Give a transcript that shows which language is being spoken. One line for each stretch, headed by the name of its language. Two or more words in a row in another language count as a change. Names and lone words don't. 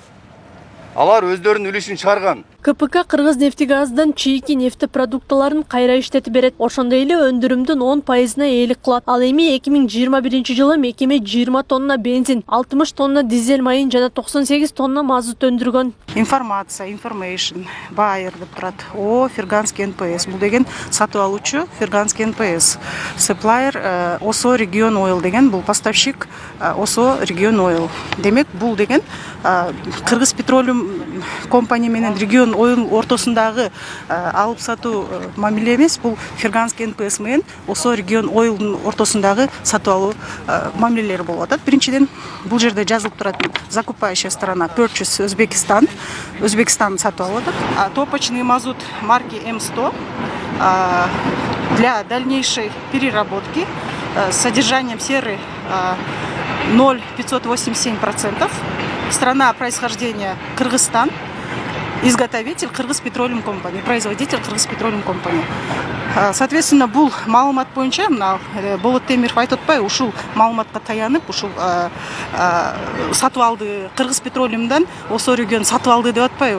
Kyrgyz: Алар өздөрүнүн үлүшүн чыгарган. КПК Кыргыз нефтегаздан чийки нефти продукталарын кайра иштетип берет. Ошондой эле өндүрүмдүн 10%-на ээлик кылат. Ал эми 2021 жылы мекеме 20 тонна бензин, 60 тонна дизель майын жана 98 тонна мазут өндүргөн. Информация,
English: information, buyer
Kyrgyz: деп турат. О, Ферганский НПС. Бул деген сатып алуучу Ферганский НПС. Supplier Осо Region Oil деген бул поставщик Осо Region Oil. Демек бул деген Кыргыз Петролиум компания менен Region Oil ортосундагы алып сатуу мамиле эмес, бул Ферганский НПС менен Осо Region Oil'дун ортосундагы сатып алуу мамилелери болуп атат. Биринчиден бул жерде жазылып турат
Russian: закупающая сторона
Kyrgyz: Purchase Өзбекстан сатып алып атат.
Russian: Топочный мазут марки М100 для дальнейшей переработки с содержанием серы 0,587%. Страна происхождения Кыргызстан. Изготовитель Кыргыз Петролиум компания, производитель Кыргыз Петролиум компания.
Kyrgyz: Соответственно, бул маалымат боюнча мына Болот Темиров айтып атпайбы, ушул маалыматка таянып, ушул сатып алды Кыргыз Петролиумдан Осо Region сатып алды деп атпайбы.